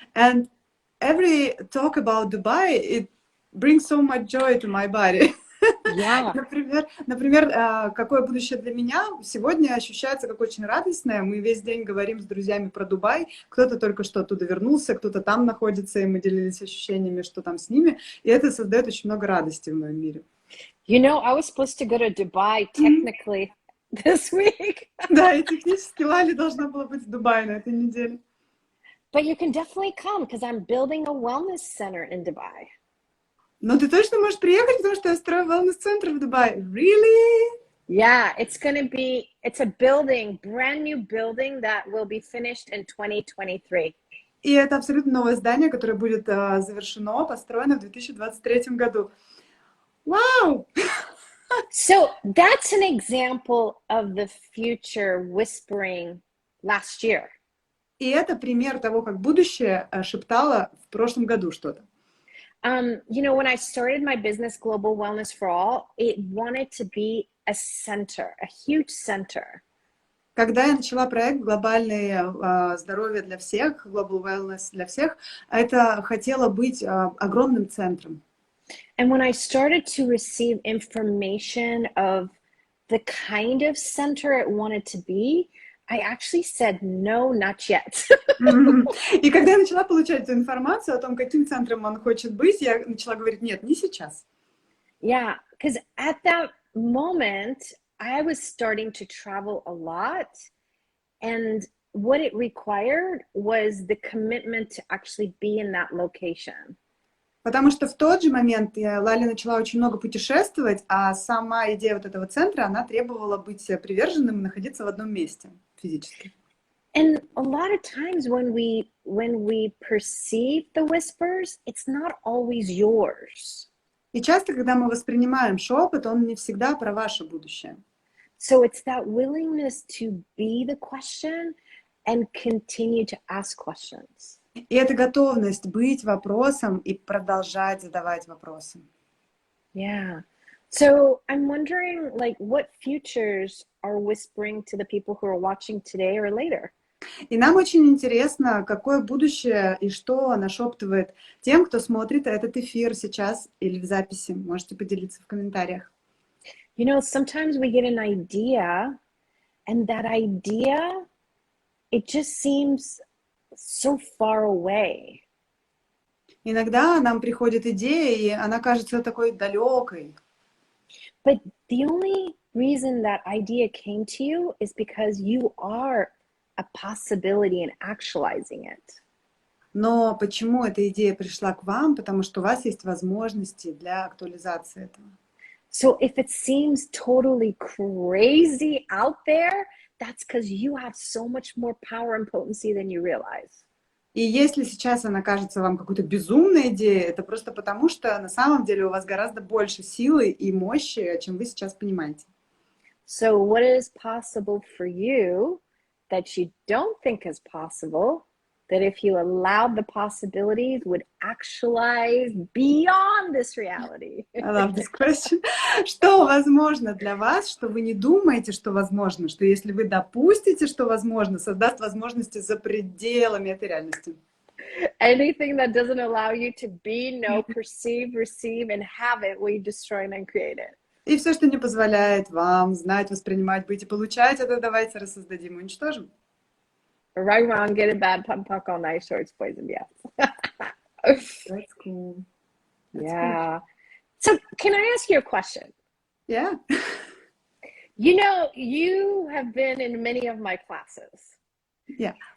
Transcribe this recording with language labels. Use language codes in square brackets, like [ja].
[en] And every talk about Dubai, it brings so much joy to my body. Yeah. [ru] Например, какое будущее для меня сегодня ощущается как очень радостное. Мы весь день говорим с друзьями про Дубай. Кто-то только что оттуда вернулся, кто-то там находится, и мы делились ощущениями, что там с ними. И это создает очень много радости в моем мире. [en] You know, I was supposed to go to Dubai technically this week. [ru] Да, и технически Лали должна была быть в Дубае на этой неделе. [en] But you can definitely come because I'm building a wellness center in Dubai. [ru] Но ты точно можешь приехать, потому что я строю wellness-центр в Дубае. [en] Really? Yeah, it's a building, brand new building that will be finished in 2023. [ru] И это абсолютно новое здание, которое будет завершено, построено в 2023 году. Вау! [en] So that's an example of the future whispering last year. [ru] И это пример того, как будущее шептало в прошлом году что-то. [en] You know, when I started my business, Global Wellness for All, it wanted to be a center, a huge center. [ru] Когда я начала проект «Глобальное здоровье для всех», Global Wellness для всех, это хотело быть огромным центром. [en] And when I started to receive information of the kind of center it wanted to be, I actually said, no, not yet. [ru] И когда я начала получать эту информацию о том, каким центром он хочет быть, я начала говорить, нет, не сейчас. [en] Yeah, because at that moment, I was starting to travel a lot. And what it required was the commitment to actually be in that location. [ru] Потому что в тот же момент Лали начала очень много путешествовать, а сама идея вот этого центра, она требовала быть приверженным и находиться в одном месте физически. [en] And a lot of times when we perceive the whispers, it's not always yours. [ru] И часто, когда мы воспринимаем шепот, он не всегда про ваше будущее. [en] So it's that willingness to be the question and continue to ask questions. [ru] И это готовность быть вопросом и продолжать задавать вопросы. [en] Yeah. So I'm wondering, like, what futures are whispering to the people who are watching today or later? [ru] И нам очень интересно, какое будущее и что нашептывает тем, кто смотрит этот эфир сейчас или в записи. Можете поделиться в комментариях. [en] You know, sometimes we get an idea, and that idea, it just seems so far away. [ru] Иногда нам приходит идея, и она кажется такой далекой. [en] But the only reason that idea came to you is because you are a possibility in actualizing it. [ru] Но почему эта идея пришла к вам? Потому что у вас есть возможности для актуализации этого. [en] So if it seems totally crazy out there, that's because you have so much more power and potency than you realize. [ru] И если сейчас она кажется вам какой-то безумной идеей, это просто потому, что на самом деле у вас гораздо больше силы и мощи, чем вы сейчас понимаете. [en] So what is possible for you that you don't think is possible, that if you allowed the possibilities would actualize beyond this reality? I love this question. [ru] Что возможно для вас, что вы не думаете, что возможно, что если вы допустите, что возможно, создаст возможности за пределами этой реальности? [en] Anything that doesn't allow you to be, know, perceive, receive, and have it, we destroy and create it. [ru] И все, что не позволяет вам знать, воспринимать, быть и получать, это давайте рассоздадим и уничтожим. [en] Right, wrong, get it, bad, pump, puck, all night, shorts, poison, yeah. That's cool. Yeah. So can I ask you a question? Yeah. You know, you have been in many of my classes. Yeah.